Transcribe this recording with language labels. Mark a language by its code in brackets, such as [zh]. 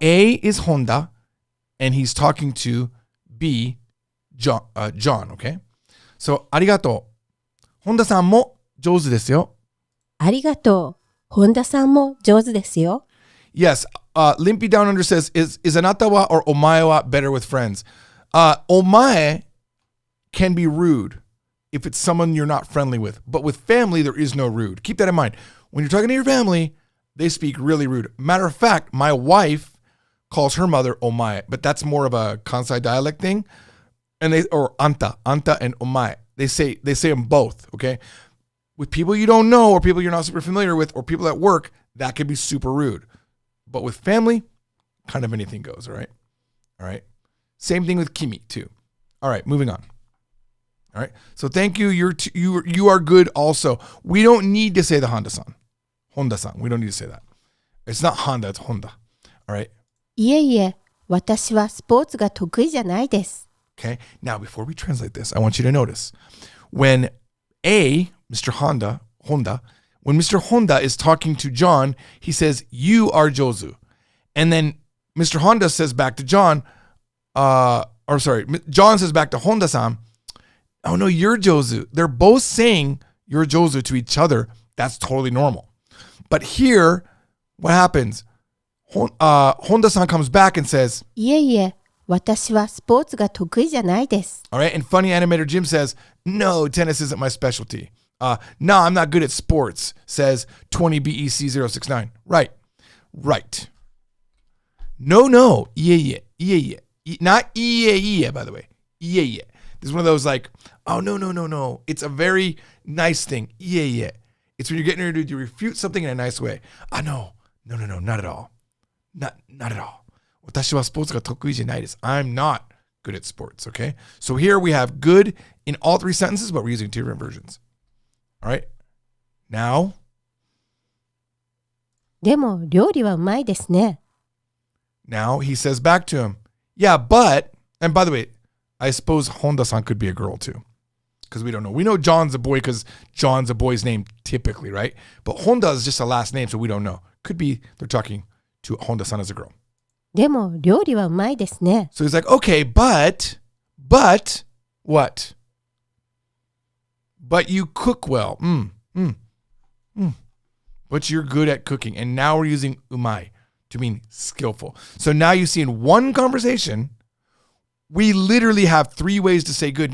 [en] A is Honda, and he's talking to B, John, okay? [ja] So, ありがとう。本田さんも上手ですよ。ありがとう。本田さんも上手ですよ。 [en] Yes, Limpy Down Under says, is Anata wa or omae wa better with friends? Omae can be rude if it's someone you're not friendly with. But with family, there is no rude. Keep that in mind. When you're talking to your family, they speak really rude. Matter of fact, my wife calls her mother omae, but that's more of a Kansai dialect thing. Or anta and omae. They say them both, okay? With people you don't know or people you're not super familiar with or people at work, that can be super rude. But with family, kind of anything goes, all right? All right. Same thing with Kimi too. All right, moving on. All right. So thank you. You are good also. We don't need to say the Honda-san. Honda-san. We don't need to say that. It's not Honda, it's Honda. All right. [ja] いえいえ、私はスポーツが得意じゃないです。 [en] Okay. Now, before we translate this, I want you to notice when Mr. Honda, when Mr. Honda is talking to John, he says, you are Jozu. And then Mr. Honda says back to John, John says back to Honda-san, oh no, you're Jozu. They're both saying you're Jozu to each other. That's totally normal. But here, what happens? Honda-san comes back and says, [ja] いえいえ、私はスポーツが得意じゃないです。 [en] all right, and funny animator Jim says, no, tennis isn't my specialty. No, I'm not good at sports, says 20BEC069. Right. No. Yeah. Not yeah, by the way. Yeah. This is one of those like, oh, no. It's a very nice thing. Yeah. It's when you're getting ready to refute something in a nice way. No, not at all. Not at all. [ja] 私はスポーツが得意じゃないです. [en] I'm not good at sports, okay? So here we have good in all three sentences, but we're using two different versions. All right? Now. [ja] でも料理はうまいですね。 [en] Now he says back to him, yeah, but, and by the way, I suppose Honda-san could be a girl too. Because we don't know. We know John's a boy because John's a boy's name typically, right? But Honda is just a last name, so we don't know. Could be they're talking to Honda-san as a girl. [ja] でも料理はうまいですね。 [en] So he's like, okay, but, what? But you cook well. But you're good at cooking. And now we're using umai to mean skillful. So now you see in one conversation, we literally have three ways to say good.